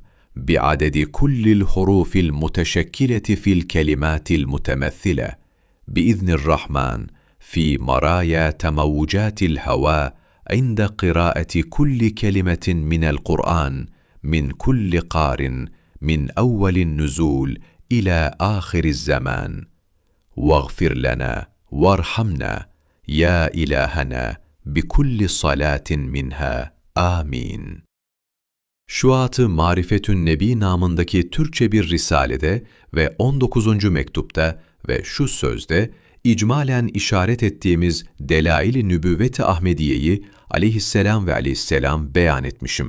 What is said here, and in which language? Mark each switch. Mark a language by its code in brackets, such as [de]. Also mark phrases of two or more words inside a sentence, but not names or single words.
[ar] بعدد كل الحروف المتشكلة في الكلمات المتمثلة بإذن الرحمن في مرايا تموجات الهواء عند قراءة كل كلمة من القرآن من كل قار من أول النزول إلى آخر الزمان واغفر لنا وارحمنا يا إلهنا بكل صلاة منها آمين. [tr] Şuat-ı Marifetün Nebi namındaki Türkçe bir risalede ve 19. mektupta ve şu sözde icmalen işaret ettiğimiz Delail-i Nübüvvet-i Ahmediye'yi aleyhisselam ve aleyhisselam beyan etmişim.